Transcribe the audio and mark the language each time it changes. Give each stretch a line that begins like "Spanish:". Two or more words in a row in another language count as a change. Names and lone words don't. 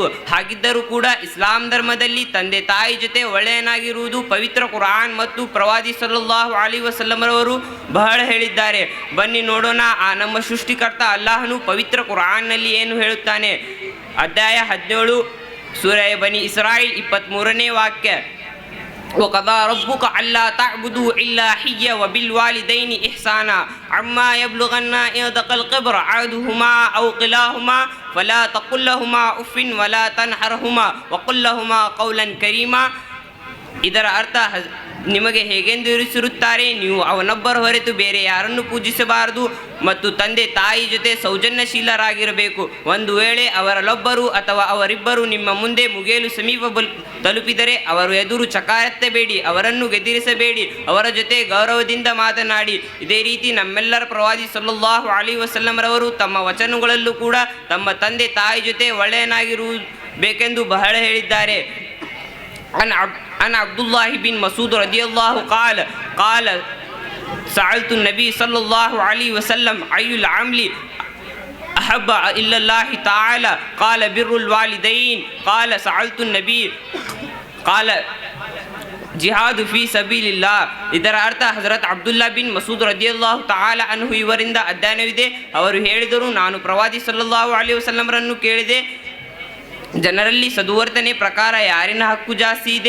Kannada: ಹಾಗಿದ್ದರೂ ಕೂಡ ಇಸ್ಲಾಂ ಧರ್ಮದಲ್ಲಿ ತಂದೆ ತಾಯಿ ಜೊತೆ ಒಳ್ಳೆಯನಾಗಿರುವುದು ಪವಿತ್ರ ಕುರಾನ್ ಮತ್ತು ಪ್ರವಾದಿ
Arabic: صلى الله عليه وسلم
Kannada: ಬಹಳ ಹೇಳಿದ್ದಾರೆ. ಬನ್ನಿ ನೋಡೋಣ, ಆ ನಮ್ಮ ಸೃಷ್ಟಿಕರ್ತ ಅಲ್ಲಾಹನು ಪವಿತ್ರ ಕುರಾನ್ನಲ್ಲಿ ಏನು ಹೇಳುತ್ತಾನೆ. ಅಧ್ಯಾಯ 17 ಸೂರಯ ಬನಿ ಇಸ್ರಾಯಿಲ್ 23ನೇ ವಾಕ್ಯ.
Arabic: وقضى ربك ألا تعبدوا إلا إياه وبالوالدين إحسانا عما يبلغن عندك الكبر أحدهما أو كلاهما فلا تقل لهما أف ولا تنهرهما وقل لهما قولا كريما.
Kannada: ಇದರ ಅರ್ಥ, ನಿಮಗೆ ಹೇಗೆಂದು ಇರಿಸಿರುತ್ತಾರೆ, ನೀವು ಅವನೊಬ್ಬರ ಹೊರತು ಬೇರೆ ಯಾರನ್ನು ಪೂಜಿಸಬಾರದು ಮತ್ತು ತಂದೆ ತಾಯಿ ಜೊತೆ ಸೌಜನ್ಯಶೀಲರಾಗಿರಬೇಕು. ಒಂದು ವೇಳೆ ಅವರಲ್ಲೊಬ್ಬರು ಅಥವಾ ಅವರಿಬ್ಬರು ನಿಮ್ಮ ಮುಂದೆ ಮುಗಿಯಲು ಸಮೀಪ ತಲುಪಿದರೆ ಅವರ ಎದುರು ಚಕಾರತ್ತಬೇಡಿ, ಅವರನ್ನು ಗೆದಿರಿಸಬೇಡಿ, ಅವರ ಜೊತೆ ಗೌರವದಿಂದ ಮಾತನಾಡಿ. ಇದೇ ರೀತಿ ನಮ್ಮೆಲ್ಲರ ಪ್ರವಾದಿ
Arabic: صلى الله عليه وسلم
Kannada: ತಮ್ಮ ವಚನಗಳಲ್ಲೂ ಕೂಡ ತಮ್ಮ ತಂದೆ ತಾಯಿ ಜೊತೆ ಒಳ್ಳೆಯನಾಗಿರಬೇಕೆಂದು ಬಹಳ ಹೇಳಿದ್ದಾರೆ.
Arabic: عن عبد الله بن مسعود رضي الله قال سألت النبي صلى الله عليه وسلم أي العمل أحب إلا الله تعالى قال بر الوالدين قال سألت النبي قال جهاد في سبيل الله.
Kannada: ಇದರ ಅರ್ಥ, ಹಜರತ್ ಅಬ್ದುಲ್ಲಾ ಬಿನ್ ಮಸೂದ್
Arabic: رضي الله تعالى عنه
Kannada: ಇವರಿಂದ ಅಧ್ಯಯನವಿದೆ. ಅವರು ಹೇಳಿದರು, ನಾನು ಪ್ರವಾದಿ
Arabic: صلى الله عليه وسلم
Kannada: ಕೇಳಿದೆ, ಜನರಲ್ಲಿ ಸದುವರ್ತನೆ ಪ್ರಕಾರ ಯಾರಿನ ಹಕ್ಕು ಜಾಸ್ತಿ ಇದೆ?